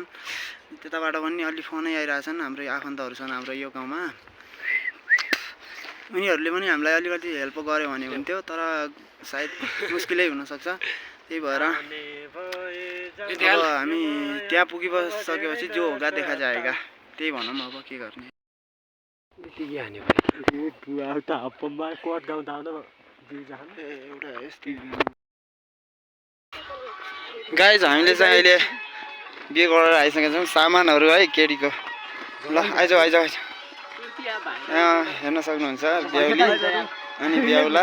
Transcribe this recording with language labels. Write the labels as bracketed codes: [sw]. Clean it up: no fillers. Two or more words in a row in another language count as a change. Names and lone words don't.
[ne] त्यताबाट पनि अलि फोनै आइरहेछन्। हाम्रो आफन्तहरू छन् हाम्रो यो गाउँमा, उनीहरूले पनि हामीलाई अलिकति हेल्प गर्यो भने हुन्थ्यो, तर सायद मुस्किलै हुनसक्छ। त्यही भएर अब हामी त्यहाँ पुगिसकेपछि [hi] जो होगा देखा जाएगा, [ne] त्यही भनौँ। अब के गर्ने। गाइज हामीले चाहिँ अहिले बिहे गरेर आइसकेका छौँ। सामानहरू है केटीको, ल आइज आइज आइज, हेर्न सक्नुहुन्छ बेहुली अनि बेहुला।